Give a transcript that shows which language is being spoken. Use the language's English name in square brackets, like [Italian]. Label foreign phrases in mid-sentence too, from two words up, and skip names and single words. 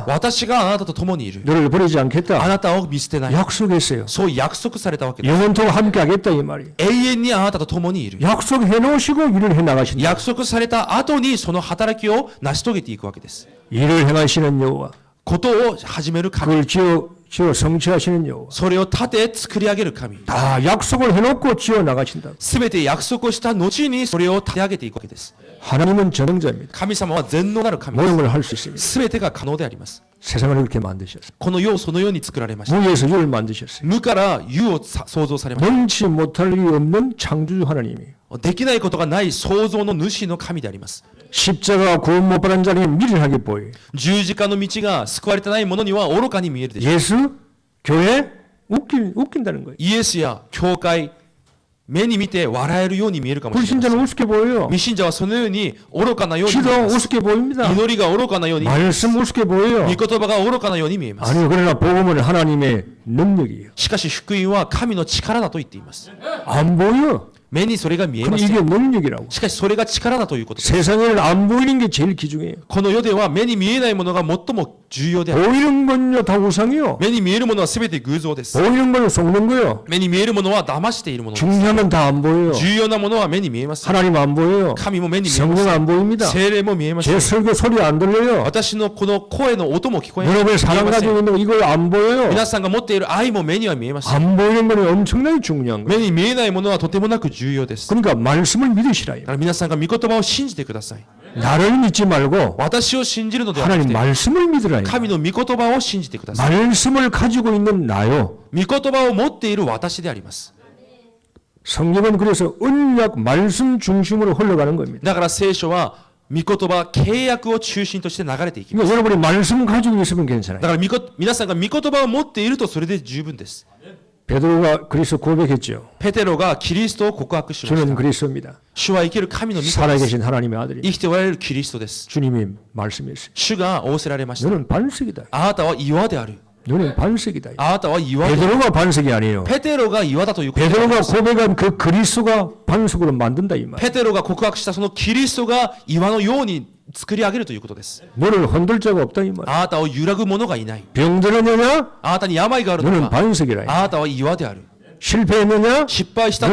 [Japanese] 私があなたと共にいる。 [Korean] 너를 버리지 [Japanese] あ [Korean] 않겠다. [Japanese] なたを見捨てない。 [Korean] 약속했어요. [Japanese] そう約束されたわけです。 [Korean] 영원토록 함께하겠다 이 말이에요. [Japanese] 永遠にあなたと共にいる。 [Korean] 약속해 놓으시고 일을 해나가신다. [Japanese] 約束された後にその働きを成し遂げていくわけです。 [Korean] 일을 행하시는 여호와. [Japanese] ことを始める神。 [Korean] 그걸 지어 성취하시는 여호와. [Japanese] それを立て作り上げる神。 [Korean] 다 약속을 해놓고 지어 나가신다. [Japanese] すべて約束をした後にそれを立て上げていくわけです。 [Korean] 하나님은 전능자입니다. [Japanese] 神様は全能なる神です。 [Korean] 모든 걸 할 수 있습니다. [Japanese] すべてが可能であります。 [Korean] 세상을 그렇게 만드셨어요. [Japanese] この世をそのように作られました。 [Korean] 무에서 유를 만드셨어요. [Japanese] 無から有を創造されまし [Korean] 능치 못할 일이 없는 창조주 하나님이에요. [Japanese] た。できないことがない創造の主の神であります。 [Korean] 십자가 구원 못 받은 자는 미련하게 보여요. [Japanese] 十字架の道が救われてない者には愚かに見えるでしょう。 [Korean] 예수, 교회 웃긴다는 거예요. [Japanese] イエスや教会、目に見て笑えるように見えるかもしれません。 [Korean] 불신자는 우습게 보여요. [Japanese] 未信者はそのように愚かなように見 [Korean] 기도 [Japanese] えます。 [Korean] 우습게 보입니다. [Japanese] 祈りが愚かなように見えます。 [Korean] 말씀 우습게 보여요. [Japanese] 御言葉が愚かなように見えます。 [Korean] 아니요, 그러나 복음은 하나님의 능력이에요. [Japanese] しかし福音は神の力だと言っています。 [Korean] 안 보여. [Japanese] 目にそれが見え [Korean] 그럼 [Japanese] ませ [Korean] 이게 [Japanese] ん。 [Korean] 능력이라고. [Japanese] しかしそれが力だということです。 [Korean] 세상에는 안 보이는 게 제일 귀중해요. [Japanese] この世では目に見えないものが最も重要である。 [Korean] 보이는 건요 다 우상이요. [Japanese] 目に見えるものは全て偶像です。 [Korean] 보이는 걸 속는 거요. [Japanese] 目に見えるものは騙しているものです。 [Korean] 중요한 건 다 안 보여요. [Japanese] 重要なものは目に見えます。 [Korean] 하나님 안 보여요. [Japanese] 神も目に見えま [Korean] 성령 [Japanese] す。 [Korean] 안 보입니다. [Japanese] 精霊も見えませ [Korean] 제 [Japanese] ん。 [Korean] 설교 소리 안 들려요. [Japanese] 私のこの声の音も聞こえま [Korean] 여러분의 사랑 [Japanese] せ [Korean] 가지고 [Japanese] ん。 [Korean] 있는 거 이걸 안 보여요. [Japanese] 皆さんが持っている愛も目には見えません。 [Korean] 안 보이는 건 엄청나게 중요한 거예요. [Japanese] 目に見えないものはとてもなく重要です。だ [Korean] 그러니까 말씀을 믿으시라요. [Japanese] から皆さんが御言葉を信じてください。 [Korean] 나를 믿지 말고 [Japanese] 私を信じるのではなく [Korean] 하나님 [Japanese] て、 [Korean] 말씀을 믿으라요. [Japanese] 神の御言葉を信じてください。 [Korean] 말씀을 가지고 있는 나요. [Japanese] 御言葉を持っている私であります。 [Korean] 성경은 그래서 언약 말씀 중심으로 흘러가는 겁니다. [Japanese] だから聖書は御言葉、契約を中心として流れていきます。 [Korean] 그러니까 여러분이 말씀 가지고 있으면 괜찮아요. [Japanese] だから皆さんが御言葉を持っているとそれで十分です。 [Korean] 베드로가 그리스도 고백했죠. [Japanese] ペテロがキリストを告白しまし [Korean] 저는 [Japanese] た。 [Korean] 그리스도입니다. [Japanese] 主は生ける神の御子です [Korean] 살아계신 하나님의 아들이 [Japanese] 生きておられるキリストです。 [Korean] 주님이 말씀했어요. [Japanese] 主が仰せられました。 [Korean] 너는 반석이다. [Japanese] あなたは岩である。 [Korean] 너는 반석이다. [Japanese] あなたは岩である。 [Korean] 베드로가 반석이 아니에요. [Japanese] ペテロが岩だということであり [Korean] 베드로가 [Japanese] ます。 [Korean] 고백한 그 그리스도가 반석으로 만든다 이 말. [Japanese] ペテロが告白したそのキリストが岩のように作り上げるということです。 [Korean] 너를 흔들 자가 없다 이 말. [Japanese] あなたを揺らぐ者がいない。 [Korean] 병들었느냐? [Japanese] あなたに病があるの [Korean] 너는 [Japanese] か。 [Korean] 반석이라. [Japanese] あなたは岩である。 [Korean] 실패했느냐? [Japanese] 失敗したの